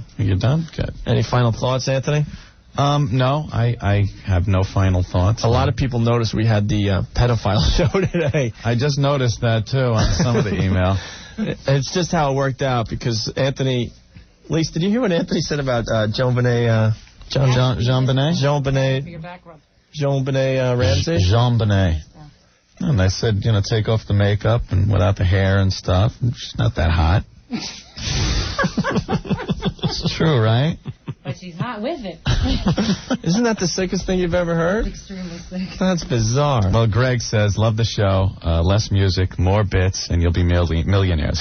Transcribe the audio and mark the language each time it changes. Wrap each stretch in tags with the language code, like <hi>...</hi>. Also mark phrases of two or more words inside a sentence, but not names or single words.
<en>You done? Good. Any final thoughts, Anthony? No, I have no final thoughts. A lot of people noticed we had the pedophile show today. I just noticed that, too, on some of the email. It's just how it worked out, because Anthony... Lisa, did you hear what Anthony said about Jean Benet... Jean Benet? Jean Benet... Jean Benet Ramsey? Jean Benet. And I said, take off the makeup and without the hair and stuff. She's not that hot. It's true, right? But she's hot with it. Isn't that the sickest thing you've ever heard? Extremely sick. That's bizarre. Well, Greg says, love the show, less music, more bits, and you'll be millionaires.</en>